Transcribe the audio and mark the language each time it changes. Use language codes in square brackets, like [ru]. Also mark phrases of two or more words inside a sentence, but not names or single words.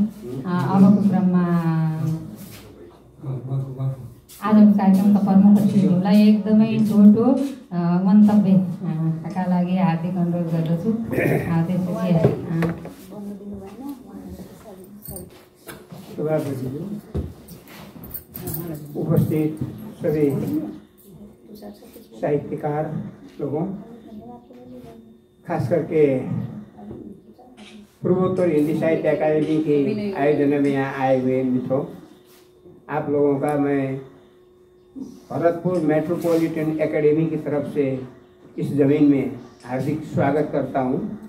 [ne] अबको क्रममा आजको कार्यक्रमका प्रमुख अतिथिहरूलाई एकदमै छोटो मन्तव्यका लागि हार्दिक अनुरोध गर्दछु। [hi] उपस्थित सभी साहित्यकार लोगों, खास करके पूर्वोत्तर हिंदी साहित्य अकादमी के आयोजन में यहाँ आए हुए मित्रों, आप लोगों का मैं भरतपुर मेट्रोपॉलिटन एकेडमी की तरफ से इस ज़मीन में हार्दिक स्वागत करता हूँ।